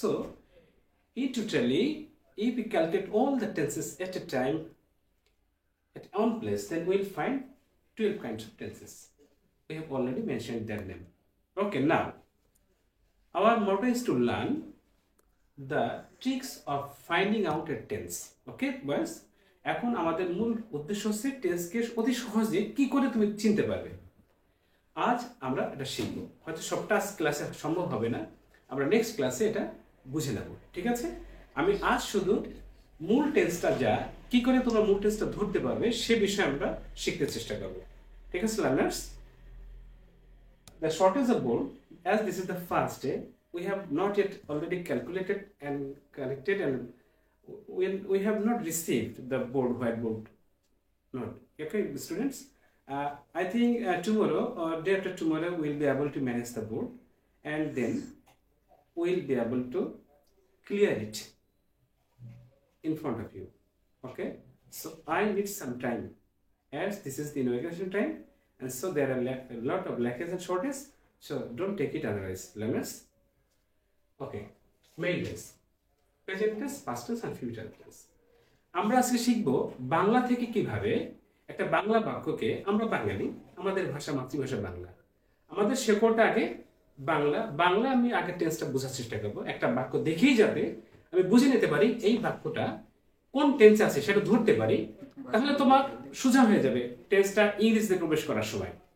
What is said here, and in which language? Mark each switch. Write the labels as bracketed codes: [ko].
[en] So, totally, if we calculate all the tenses at a time, at one place, then we'll find 12 kinds of tenses. We have already mentioned their name. Okay, now, our motto is to learn the tricks of finding out a tense. Okay, boys? [bn] এখন আমাদের মূল উদ্দেশ্য হচ্ছে টেন্সকে অতি সহজে কি করে তুমি চিনতে পারবে। আজ আমরা এটা শিখব। হয়তো সবটা ক্লাসে সম্ভব হবে না, আমরা নেক্সট ক্লাসে এটা বুঝে নেব। ঠিক আছে, আমি আজ শুধু মূল টেন্সটা যা কি করে তোমরা মূল টেন্সটা ধরতে পারবে সে বিষয়ে আমরা শিখতে চেষ্টা করব। ঠিক আছে [en] Learners, the short is a board, as this is the first day, we have not yet already calculated and connected, and we have not received the board whiteboard note. Okay, students, I think tomorrow or day after tomorrow we'll be able to manage the board, and then we'll be able to clear it in front of you. Okay, so I need some time, as this is the inauguration time, and so there are a lot of lackages and shortages, so don't take it otherwise, learners. Okay, main tense, present tense, past tense, and future tense. [bn] আমরা আজকে শিখব বাংলা থেকে কিভাবে একটা বাংলা বাক্যকে, আমরা বাঙালি, আমাদের ভাষা মাতৃভাষা বাংলা, আমাদের শেকড়টা আগে বাংলা। বাংলা আমি আগে টেন্সটা বোঝার চেষ্টা করব, একটা বাক্য দেখেই যাতে আমি বুঝে নিতে পারি এই বাক্যটা কোন টেন্সে আছে সেটা ধরতে পারি, তাহলে তোমার সোজা হয়ে যাবে টেন্সটা ইংরেজিতে প্রবেশ করার সময়।